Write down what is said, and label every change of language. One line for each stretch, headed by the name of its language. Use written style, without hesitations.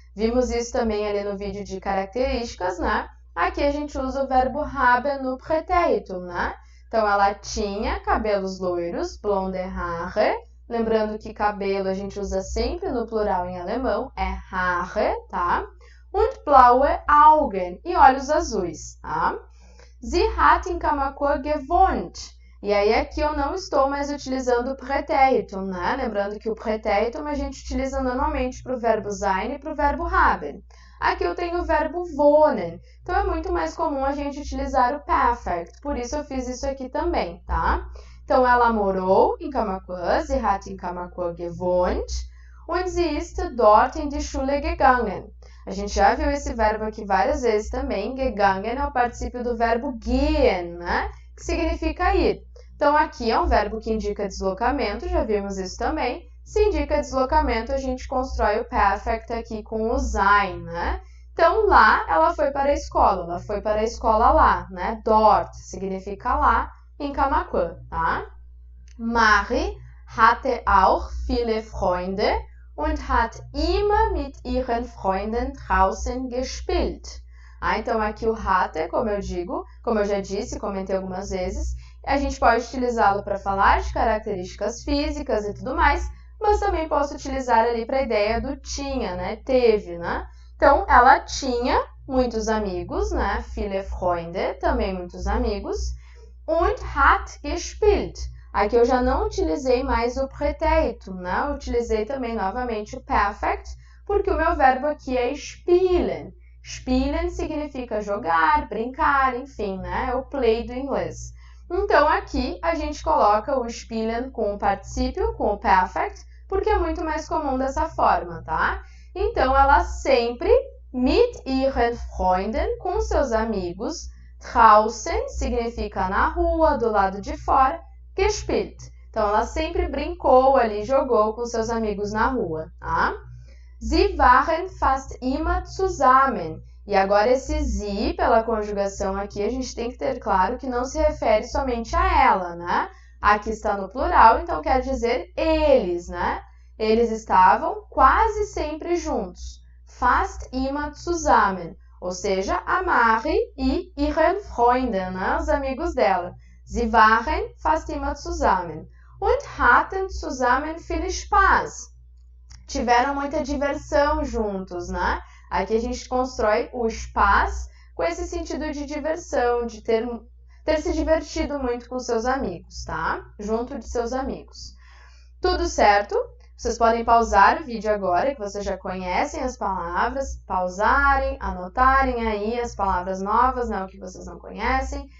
Portuguese: Vimos isso também ali no vídeo de características, né? Aqui a gente usa o verbo haben no Präteritum, né? Então, ela tinha cabelos loiros,
German: blonde Haare.
Portuguese: Lembrando que cabelo a gente usa sempre no plural em alemão, é Haare, tá?
German: Und blaue Augen,
Portuguese: e olhos azuis, tá?
German: Sie hat in Kamakura gewohnt.
Portuguese: E aí aqui eu não estou mais utilizando o Präteritum, né? Lembrando que o Präteritum a gente utiliza normalmente para o verbo sein e para o verbo haben. Aqui eu tenho o verbo wohnen, então é muito mais comum a gente utilizar o Perfect, por isso eu fiz isso aqui também, tá? Então ela morou em Kamakura,
German: sie hat in Kamakura gewohnt und sie ist dort in die Schule gegangen.
Portuguese: A gente já viu esse verbo aqui várias vezes também, gegangen é o particípio do verbo gehen, né? Que significa ir. Então, aqui é um verbo que indica deslocamento, já vimos isso também. Se indica deslocamento, a gente constrói o perfect aqui com o sein, né? Então, lá, ela foi para a escola lá, né? Dort significa lá, em Kamakura, tá?
German: Mari hatte auch viele Freunde und hat immer mit ihren Freunden draußen gespielt.
Portuguese: Então, aqui o hatte, como eu já disse, comentei algumas vezes, a gente pode utilizá-lo para falar de características físicas e tudo mais, mas também posso utilizar ali para a ideia do tinha, né? Teve, né? Então, ela tinha muitos amigos, né?
German: Viele Freunde,
Portuguese: também muitos amigos.
German: Und hat gespielt.
Portuguese: Aqui eu já não utilizei mais o Präteritum, né? Eu utilizei também novamente o Perfect, porque o meu verbo aqui é spielen. Spielen significa jogar, brincar, enfim, né? É o play do inglês. Então, aqui a gente coloca o spielen com o particípio, com o perfect, porque é muito mais comum dessa forma, tá? Então, ela sempre
German: mit ihren Freunden,
Portuguese: com seus amigos, draußen significa na rua, do lado de fora, gespielt. Então, ela sempre brincou ali, jogou com seus amigos na rua, tá?
German: Sie waren fast immer zusammen.
Portuguese: E agora esse sie, pela conjugação aqui, a gente tem que ter claro que não se refere somente a ela, né? Aqui está no plural, então quer dizer eles, né? Eles estavam quase sempre juntos.
German: Fast immer zusammen.
Portuguese: Ou seja, a Mari e
German: ihren Freunden,
Portuguese: né? Os amigos dela.
German: Sie waren fast immer zusammen. Und hatten zusammen viel Spaß.
Portuguese: Tiveram muita diversão juntos, né? Aqui a gente constrói o Spaß com esse sentido de diversão, de ter se divertido muito com seus amigos, tá? Junto de seus amigos. Tudo certo? Vocês podem pausar o vídeo agora, que vocês já conhecem as palavras, pausarem, anotarem aí as palavras novas, né? O que vocês não conhecem.